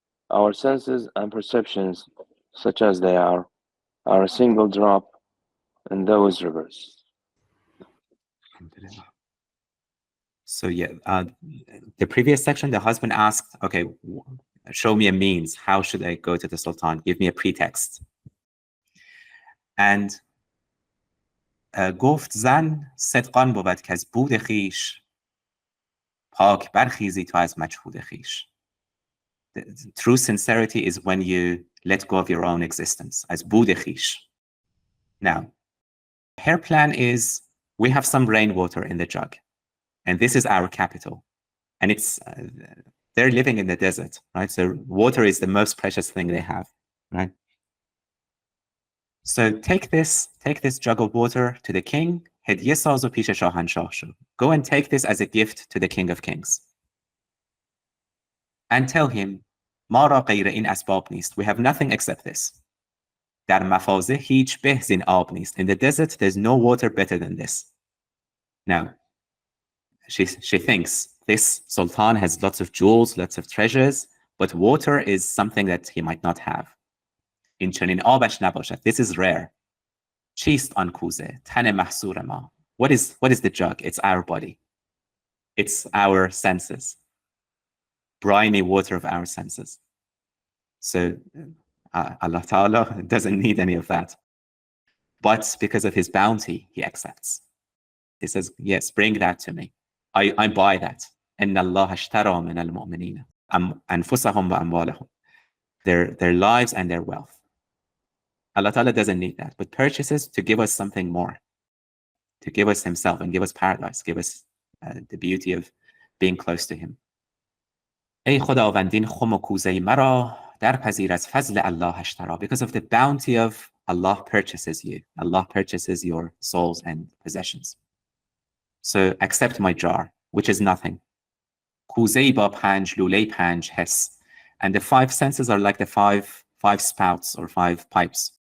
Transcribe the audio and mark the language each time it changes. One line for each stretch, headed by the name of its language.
English: Our senses and perceptions, such as they are a single drop in those rivers. So yeah, the previous section, the husband asked, okay, show me a means. How should I go to the Sultan? Give me a pretext.
Persian: And گفت زن صدقان بود که از بود خویش پاک برخیزی تو از مجهود خویش.
English: True sincerity is when you let go of your own existence, as بود خویش. Now, her plan is, we have some rainwater in the jug, and this is our capital. And it's, they're living in the desert, right? So water is the most precious thing they have, right? So take this jug of water to the king.
Persian: هدیه ساز و پیش شاهنشاه شو.
English: Go and take this as a gift to the king of kings. And tell him,
Persian: ما را غیر این اسباب نیست.
English: We have nothing except this.
Persian: در مفازه هیچ به زین آب نیست.
English: In the desert, there's no water better than this. Now, she thinks this sultan has lots of jewels, lots of treasures, but water is something that he might not have.
Persian: این چنین آبش نباشد.
English: This is rare.
Persian: چیست آن کوزه؟ تن محصور ما.
English: What is the jug? It's our body. It's our senses. Briny water of our senses. So Allah Ta'ala doesn't need any of that. But because of his bounty, he accepts. He says, yes, bring that to me. I buy that.
Arabic: إِنَّ اللَّهَ اشْتَرَى مِنَ الْمُؤْمِنِينَ أَنفُسَهُمْ وَأَمْوَالَهُم.
English: Their lives and their wealth. Allah Ta'ala doesn't need that, but purchases to give us something more, to give us himself and give us paradise, give us the beauty of being close to him.
Persian: ای خداوندین خم و کوزه مرا در پذیر از فضل الله اشترا.
English: Because of the bounty of Allah purchases you. Allah purchases your souls and possessions. So accept my jar, which is nothing.
Persian: کوزه با 5 لوله 5 حس.
English: And the 5 senses are like the five spouts or 5 pipes.